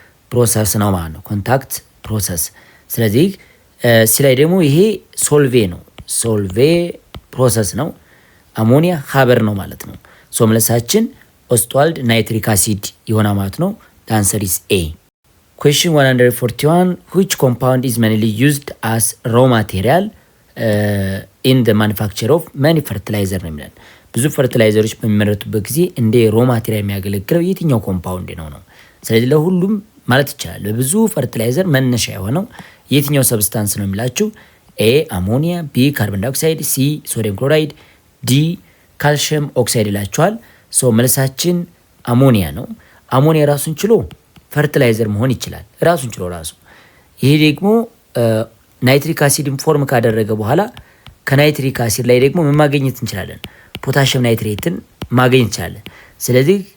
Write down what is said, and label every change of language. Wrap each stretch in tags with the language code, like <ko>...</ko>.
<am>ፕሮሰስ ነው ማለት ነው። ኮንታክት ፕሮሰስ። ስለዚህ ሲላይ ደግሞ ይሄ ሶልቬ ነው። ሶልቬ ፕሮሰስ ነው። አሞኒያ ሀበር ነው ማለት ነው። ሶ መልሳችን ኦስትዋልድ ናይትሪክ አሲድ ይሆና ማለት ነው።</am> <en>The answer is A. Question 141 which compound is mainly used as raw material in the manufacture of many fertilizer</en> <am>ነው የሚለን። ብዙ ፈርቲላይዘሮች በሚመረቱበት ጊዜ እንደ ሮ ማቴሪያል የሚያገለግለው የትኛው ኮምፓውንድ ነው? ስለዚህ ለሁሉም ማለት ይቻላል ለብዙ ፈርቲላይዘር መነሻ የሆነው የትኛው ሰብስታንስ ነው የሚላችሁ። ኤ አሞኒያ፣ ቢ ካርቦን ዳይኦክሳይድ፣ ሲ ሶዲየም ክሎራይድ፣ ዲ ካልሽየም ኦክሳይድ ይላቸዋል። ሶ መልሳችን አሞኒያ ነው። አሞኒያ ራሱን ችሎ ፈርቲላይዘር መሆን ይችላል ራሱን ችሎ ራሱ። ይሄ ደግሞ ናይትሪክ አሲድን ፎርም ካደረገ በኋላ ከናይትሪክ አሲድ ላይ ደግሞ ምን ማግኘት እንችላለን? ፖታሽየም ናይትሬትን ማግኘት እንችላለን። ስለዚህ</am>